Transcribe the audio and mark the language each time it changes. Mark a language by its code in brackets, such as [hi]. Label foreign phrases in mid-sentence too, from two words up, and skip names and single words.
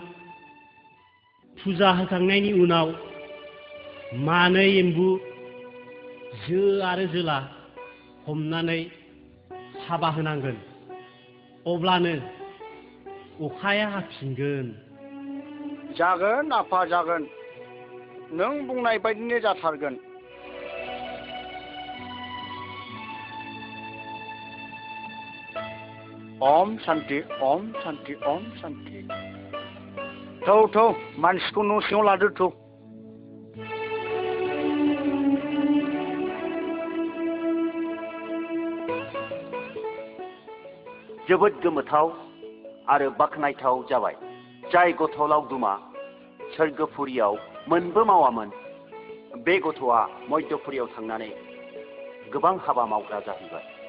[brx] फुजा होखांनायनि उनाव मानै एम्बु जो आरो जोला हमनानै हाबा होनांगोन अब्लानो अखाया हाफिनगोन जागोन आफा जागोन नों बुंनाय बायदिनो जाथारगोन [sa] ओम शान्ति ओम शान्ति ओम शान्ति [brx] थौ मानसिखौ न' सिङाव लादो थौ जोबोद गोमोथाव आरो बाख्नायथाव जाबाय जाय गथ' लावदुमा सोरगोफुरियाव मोनबो मावामोन बे गथ'आ मध्यपुरियाव थांनानै गोबां हाबा मावग्रा जाहैबाय